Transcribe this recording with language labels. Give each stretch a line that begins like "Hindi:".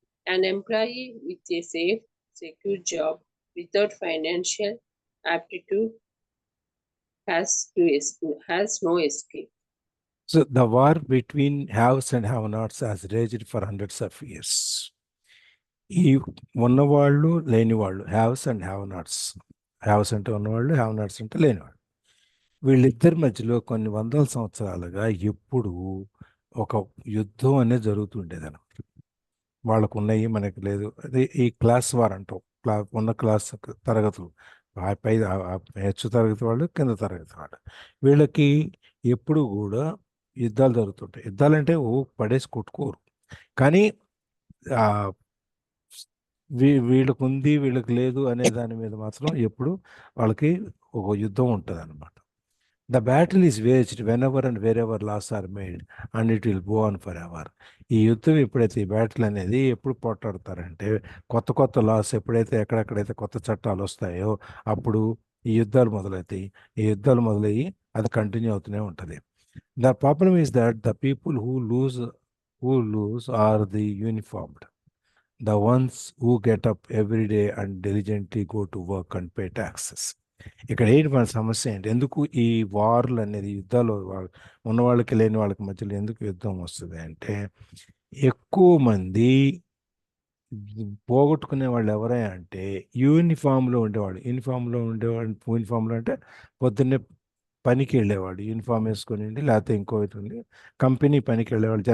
English: An employee with a safe, secure job without financial aptitude has no escape. So the war between haves and have-nots has raged for hundreds of years.
Telugu: ఈ ఉన్నవాళ్ళు లేనివాళ్ళు, haves and have nots. Haves అంటే ఉన్నవాళ్ళు, have nots అంటే లేనివాళ్ళు. వీళ్ళిద్దరి మధ్యలో కొన్ని వందల సంవత్సరాలుగా ఎప్పుడు ఒక యుద్ధం అనేది జరుగుతుండేది అనమాట. వాళ్ళకు ఉన్నాయి, మనకి లేదు. అదే ఈ క్లాస్ వార్ అంటాం. ఉన్న క్లాస్ తరగతులు, పై హెచ్చు తరగతి వాళ్ళు, కింద తరగతి వాళ్ళు, వీళ్ళకి ఎప్పుడు కూడా యుద్ధాలు జరుగుతుంటాయి. యుద్ధాలు అంటే పడేసి కొట్టుకోరు, కానీ వీళ్ళకు ఉంది వీళ్ళకి లేదు అనే దాని మీద మాత్రం ఎప్పుడు వాళ్ళకి ఒక యుద్ధం ఉంటుంది అనమాట.
English: The battle is waged whenever and wherever laws are made and it will go on forever.
Telugu: ఈ యుద్ధం ఎప్పుడైతే, ఈ బ్యాటిల్ అనేది ఎప్పుడు పోట్లాడతారంటే, కొత్త కొత్త లాస్ ఎప్పుడైతే, ఎక్కడెక్కడైతే కొత్త చట్టాలు వస్తాయో అప్పుడు ఈ యుద్ధాలు మొదలవుతాయి. ఈ యుద్ధాలు మొదలయ్యి అది కంటిన్యూ అవుతూనే ఉంటుంది.
English: The problem is that the people who lose are the uniformed, the ones who get up every day and diligently go to work and pay taxes.
Telugu: ఇక్కడ ఏంటి మన సమస్య ఏంటి? ఎందుకు ఈ వార్లు అనేది, యుద్ధాలు ఉన్న వాళ్ళకి లేని వాళ్ళకి మధ్యలో ఎందుకు యుద్ధం వస్తుంది అంటే, ఎక్కువ మంది పోగొట్టుకునే వాళ్ళు ఎవరైనా అంటే యూనిఫామ్లో ఉండేవాళ్ళు. యూనిఫామ్లో అంటే పొద్దున్నే పనికి వెళ్ళేవాడు, యూనిఫామ్ వేసుకొని, లేకపోతే ఇంకోటి ఉంది, కంపెనీ పనికి వెళ్ళేవాళ్ళు.